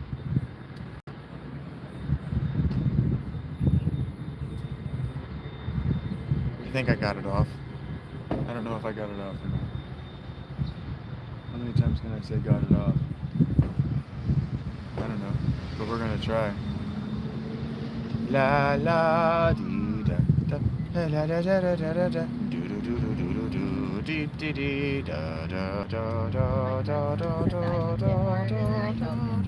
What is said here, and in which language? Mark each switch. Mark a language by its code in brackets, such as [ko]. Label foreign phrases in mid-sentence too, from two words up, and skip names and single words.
[en] I think I got it off. I don't know if I got it off or not. How many times can I say got it off? I don't know, but we're gonna try. La la dee da da la da da da da da da do do do do do do do dee dee dee da da da da da da da da da.